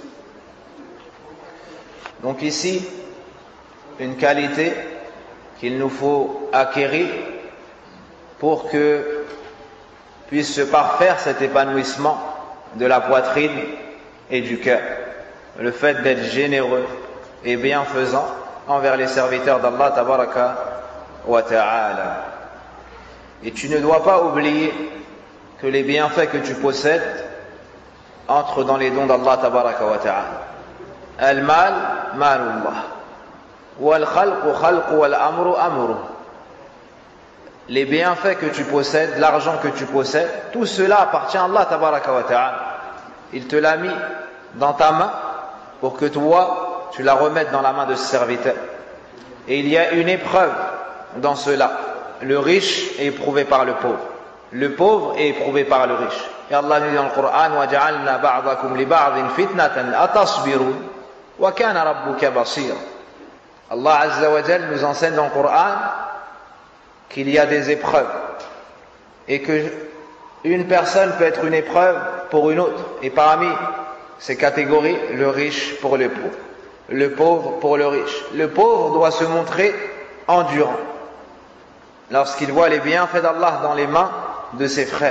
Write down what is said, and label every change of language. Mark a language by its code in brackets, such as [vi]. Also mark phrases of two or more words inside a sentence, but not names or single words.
[fr] Donc ici, une qualité qu'il nous faut acquérir pour que puisse se parfaire cet épanouissement de la poitrine et du cœur. le fait d'être généreux et bienfaisant envers les serviteurs d'Allah [ar] تبارك وتعالى. [fr] Et tu ne dois pas oublier que les bienfaits que tu possèdes entrent dans les dons d'Allah [ar] تبارك وتعالى. المال مال الله. والخلق خلق والأمر أمر. [fr] Les bienfaits que tu possèdes, l'argent que tu possèdes, tout cela appartient à Allah [ar] تبارك وتعالى. [fr] Il te l'a mis dans ta main pour que toi, tu la remettes dans la main de ce serviteur. Et il y a une épreuve dans cela. Le riche est éprouvé par le pauvre. Le pauvre est éprouvé par le riche. Et Allah nous dit dans le Coran, [ar] وَجَعَلْنَا بَعْضَكُمْ لِبَعْضٍ فِتْنَةً أَتَصْبِرُونَ وَكَانَ رَبُّكَ بَصِيرًا. [fr] Allah [ar] عز وجل [fr] nous enseigne dans le Coran qu'il y a des épreuves et que une personne peut être une épreuve pour une autre. Et parmi ces catégories, le riche pour le pauvre, le pauvre pour le riche. Le pauvre doit se montrer endurant lorsqu'il voit les bienfaits d'Allah dans les mains de ses frères.